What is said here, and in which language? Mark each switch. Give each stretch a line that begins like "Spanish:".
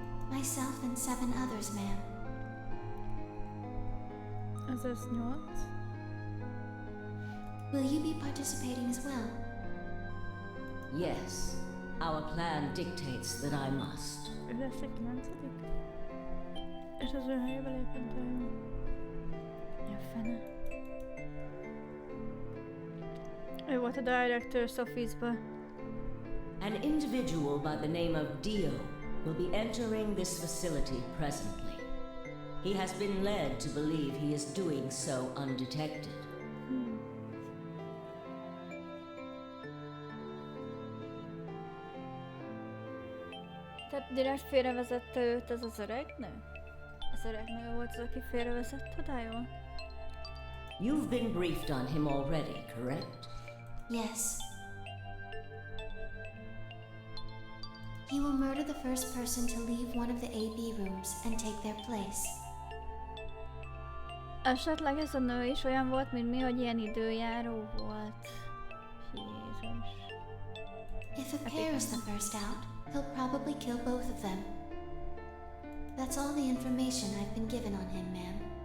English: Myself and 7 others, ma'am.
Hungarian: Ez az 8?
English: Will you be participating as well? Yes. Our plan dictates that I must.
Hungarian: Ő lesz egy 9. És az ő helyébe lépett el. Mi a fene? Ő volt a Director's Office-ba.
English: An individual by the name of Dio will be entering this facility presently. He has been led to believe he is doing so undetected.
Hungarian: Tehát direkt félrevezette őt ez az öreg nő? Az öreg nő volt az, aki félrevezette odájól?
English: You've been briefed on him already, correct? Yes. He will murder the first person to leave one of the AB rooms and take their place.
Hungarian: Esetleg ez a nő is olyan volt, mint mi, hogy ilyen időjáró volt. Jézus.
English: If a pair is the first out, he'll probably kill both of them. That's all the information I've been given on him, ma'am.